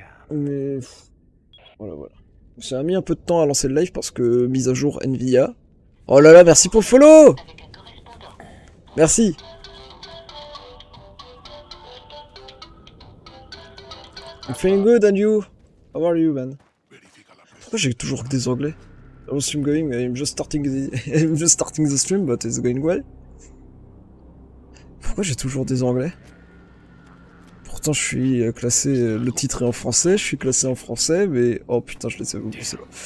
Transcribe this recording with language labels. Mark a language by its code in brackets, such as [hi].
[fr] Mais... Voilà, voilà. Ça a mis un peu de temps à lancer le live parce que mise à jour Nvidia. Oh là là, merci pour le follow. Merci. [en] I'm feeling good and you? How are you, man? [fr] Pourquoi j'ai toujours que des anglais? [en] I'm stream going, I'm just starting the stream, but it's going well. [fr] Pourquoi j'ai toujours des anglais? Pourtant je suis classé, le titre est en français, je suis classé en français, mais... Oh putain, je les ai oubliés, c'est bon.